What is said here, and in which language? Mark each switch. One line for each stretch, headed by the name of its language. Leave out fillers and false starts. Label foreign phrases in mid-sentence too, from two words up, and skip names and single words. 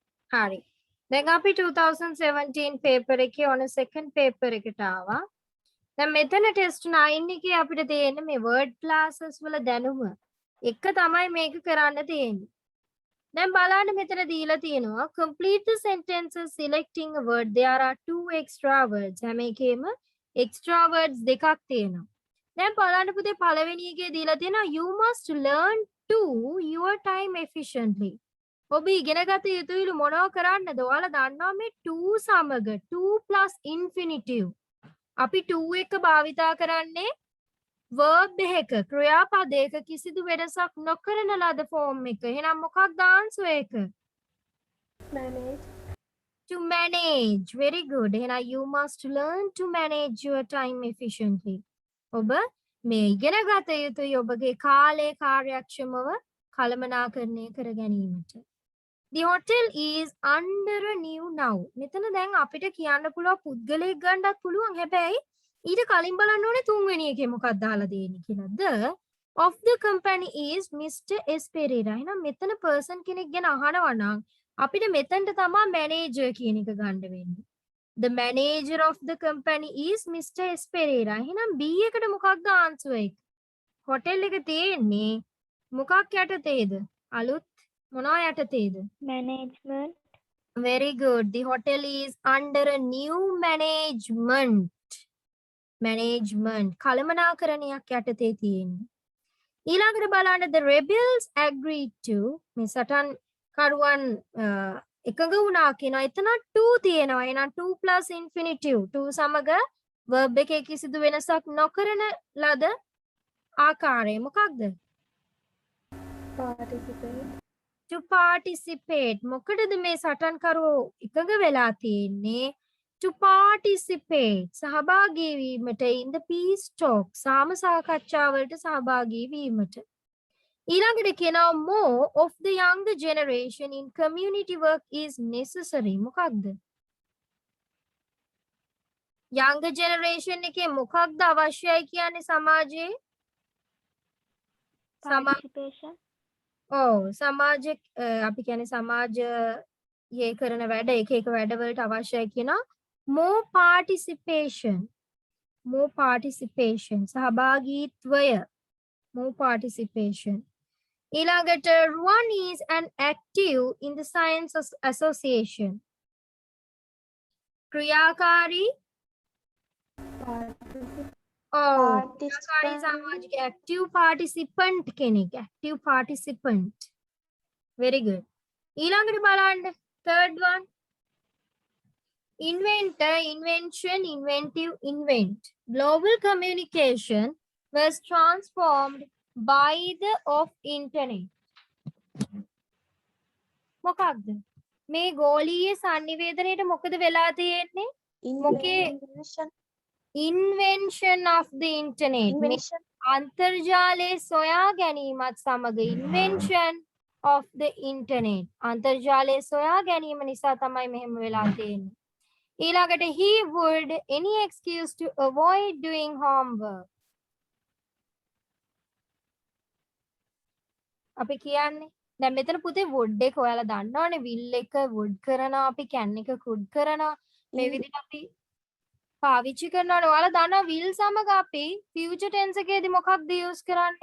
Sinhala: හරි. දැන් අපි 2017 paper එකේ on second paper එකට ආවා. දැන් මෙතන test 9 එකේ අපිට තියෙන්නේ මේ word classes වල දැනුම එක තමයි මේක කරන්න තියෙන්නේ. දැන් බලන්න මෙතන දීලා තියෙනවා
English: complete the sentences selecting a word. There are two extra words.
Sinhala: හැම එකේම
English: extra words
Sinhala: දෙකක් තියෙනවා. දැන් බලන්න පුතේ පළවෙනි එකේ දීලා තියෙනවා
English: you must learn to your time efficiently.
Sinhala: ඔබ ඉගෙන ගත යුතුයිලු මොනව කරන්නද? ඔයාලා දන්නවා මේ to සමග
English: to plus infinitive.
Sinhala: අපි to එක භාවිතා කරන්නේ verb එකක ක්‍රියාපදයක කිසිදු වෙනසක් නොකරන ලද form එක. එහෙනම් මොකක්ද answer එක?
English: Manage. To manage. Very good.
Sinhala: එහෙනම්
English: you must learn to manage your time efficiently.
Sinhala: ඔබ මේ ඉගෙන ගත යුතුයි ඔබගේ කාලය කාර්යක්ෂමව කළමනාකරණය කර ගැනීමට.
English: The hotel is under a new now.
Sinhala: මෙතන දැන් අපිට කියන්න පුළුවන් පුද්ගලයෙක් ගන්නත් පුළුවන්. හැබැයි ඊට කලින් බලන්න ඕනේ තුන්වෙනි එකේ මොකක්ද දාලා දෙන්නේ කියලා.
English: The of the company is Mr. S. Pereira.
Sinhala: එහෙනම් මෙතන person කෙනෙක් ගැන අහනවා නම් අපිට මෙතනට තමයි manager කියන එක ගන්න වෙන්නේ.
English: The manager of the company is Mr. S.
Sinhala: Pereira. එහෙනම් B එකට මොකක්ද answer එක? hotel එක තියෙන්නේ මොකක් යටතේද? අලුත් මොනවා යටතේද?
English: Management. Very good. The hotel is under a new management. Management.
Sinhala: කළමනාකරණයක් යටතේ තියෙන්නේ. ඊළඟට බලන්න
English: the rebels agreed to
Sinhala: මේ සටන් කරුවන් එකඟ වුණා කියනවා. එතන to තියෙනවා. එහෙනම්
English: to plus infinitive.
Sinhala: to සමග verb එකේ කිසිදු වෙනසක් නොකරන ලද ආකාරය මොකක්ද?
English: Participate. To participate.
Sinhala: මොකටද මේ සටන්කරුවෝ එකඟ වෙලා තියෙන්නේ?
English: To participate.
Sinhala: සහභාගී වීමට
English: in the peace talk.
Sinhala: සාම සාකච්ඡාවලට සහභාගී වීමට. ඊළඟට කියනවා
English: more of the younger generation in community work is necessary. මොකක්ද? younger generation
Sinhala: එකේ මොකක්ද අවශ්‍යයි කියන්නේ සමාජයේ?
English: Participation.
Sinhala: සමාජ අපි කියන්නේ සමාජයේ කරන වැඩ එක එක වැඩවලට අවශ්‍යයි කියනවා
English: more participation. more participation.
Sinhala: සහභාගීත්වය.
English: more participation. ඊළඟට Ruan is an active in the science association.
Sinhala: ක්‍රියාකාරී
English: Participant.
Sinhala: ක්‍රියාකාරී සමාජික
English: active participant
Sinhala: කෙනෙක්.
English: active participant. very good.
Sinhala: ඊළඟට බලන්න
English: third one. inventor, invention, inventive, invent. Global communication was transformed by the of internet.
Sinhala: මොකක්ද? මේ ගෝලීය sannivedanayට මොකද වෙලා තියෙන්නේ?
English: මොකේ invention of the internet. Invention.
Sinhala: අන්තර්ජාලයේ සොයා ගැනීමත් සමග
English: invention of the internet.
Sinhala: අන්තර්ජාලයේ සොයා ගැනීම නිසා තමයි මෙහෙම වෙලා තියෙන්නේ.
English: ඊළඟට he would any excuse to avoid doing homework.
Sinhala: අපි කියන්නේ දැන් මෙතන පුතේ would එක ඔයාලා දන්නවනේ will එක would කරනවා අපි can එක could කරනවා මේ විදිහට අපි පාවිච්චි කරනවානේ. ඔයාලා දන්නවා will සමග අපි
English: future tense
Sinhala: එකේදී මොකක්ද use කරන්නේ?